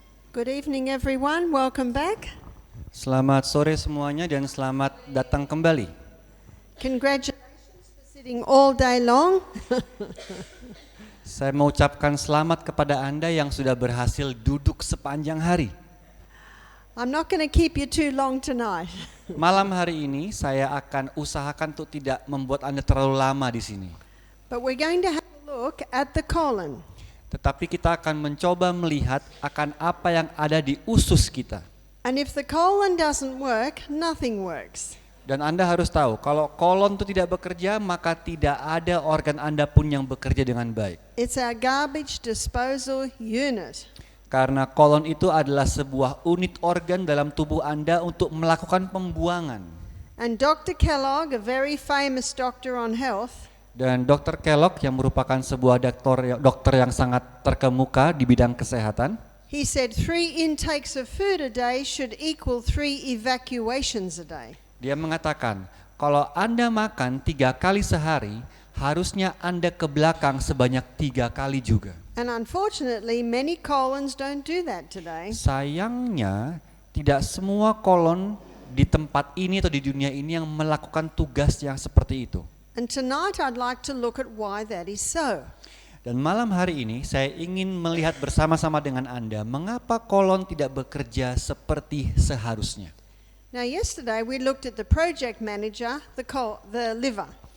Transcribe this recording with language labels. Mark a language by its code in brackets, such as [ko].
[en] Good evening everyone, welcome back. [id] Selamat sore semuanya dan selamat datang kembali. [en] Congratulations for sitting all day long. [id] Saya mau ucapkan selamat kepada Anda yang sudah berhasil duduk sepanjang hari. [en] I'm not going to keep you too long tonight. [id] Malam hari ini saya akan usahakan untuk tidak membuat Anda terlalu lama di sini. [en] But we're going to have a look at the colon. [id] Tetapi kita akan mencoba melihat akan apa yang ada di usus kita. [en] And if the colon doesn't work, nothing works. [id] Dan Anda harus tahu, kalau kolon itu tidak bekerja, maka tidak ada organ Anda pun yang bekerja dengan baik. [en] It's our garbage disposal unit. [id] Karena kolon itu adalah sebuah unit organ dalam tubuh Anda untuk melakukan pembuangan. [en] And Dr. Kellogg, a very famous doctor on health, [id] Dan Dr. Kellogg yang merupakan sebuah dokter yang sangat terkemuka di bidang kesehatan, [en] he said 3 intakes of food a day should equal 3 evacuations a day. [id] dia mengatakan kalau Anda makan 3 kali sehari, harusnya Anda ke belakang sebanyak 3 kali juga. [en] And unfortunately, many colons don't do that today. [id] Sayangnya tidak semua kolon di tempat ini atau di dunia ini yang melakukan tugas yang seperti itu. [en] And tonight I'd like to look at why that is so. [id] Dan malam hari ini saya ingin melihat bersama-sama dengan Anda mengapa kolon tidak bekerja seperti seharusnya. [en] Now yesterday we looked at the project manager, the liver.